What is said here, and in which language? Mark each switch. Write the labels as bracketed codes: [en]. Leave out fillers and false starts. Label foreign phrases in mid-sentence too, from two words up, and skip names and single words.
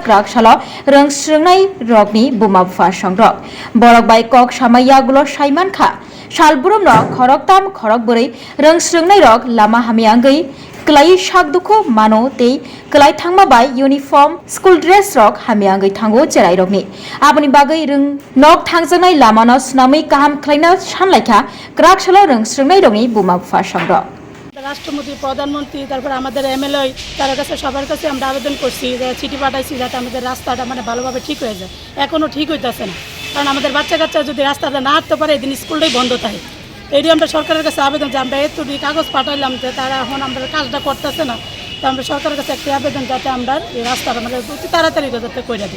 [trp] krak salo Swrwngnai rokni Buma Bupha Songrok borok bai kok samaya gulo saiman kha salbrum no khorok tam khorok bori Swrwngnai rok lama Hamya ngai Kelai sak duko mano tei kelai thangma bai [en] uniform school dress [trp] rok Hamya ngai thango cherai rokni aboni bagai rung nok thangjanai lama no snamui kaham khlaina sanlaikha krak salo Swrwngnai rokni Buma Bupha Songrok [bn] রাষ্ট্রপতি প্রধানমন্ত্রী তারপর আমাদের এমএলএ তার কাছে সবার কাছে আমরা আবেদন করছি যে চিঠি পাঠাইছি যাতে আমাদের রাস্তাটা মানে ভালোভাবে ঠিক হয়ে যায় এখনো ঠিক হইতাছে না কারণ আমাদের বাচ্চা কাচ্চা যদি রাস্তাটা না হাঁটতে পারে এদিন স্কুলটাই বন্ধ থাকে এইটি আমরা সরকারের কাছে আবেদন যে আমরা এতটি কাগজ পাঠাইলাম যে তারা এখন আমরা কাজটা করতেছে না তো আমরা সরকারের কাছে একটি আবেদন যাতে আমরা এই রাস্তাটা মানে অতি তাড়াতাড়ি যাতে করে দিই